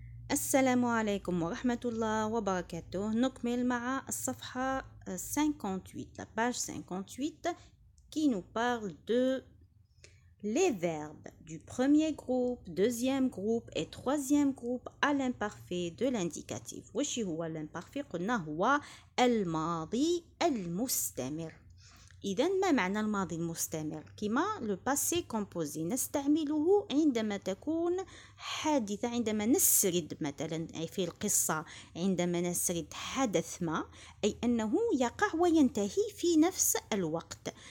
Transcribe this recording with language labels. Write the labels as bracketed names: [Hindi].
[Arabic] السلام عليكم ورحمة الله وبركاته. نكمل مع الصفحة 58, [French] la page 58 qui nous parle de les verbes du premier groupe, deuxième groupe et troisième groupe à l'imparfait de l'indicatif. [Arabic] وش هو الامبارفي؟ قلنا هو الماضي المستمر. إذا ما معنى الماضي المستمر؟ كما لو باسي كومبوزي نستعمله عندما تكون حادثة، عندما نسرد مثلا في القصة، عندما نسرد حدث ما، أي أنه يقع وينتهي في نفس الوقت.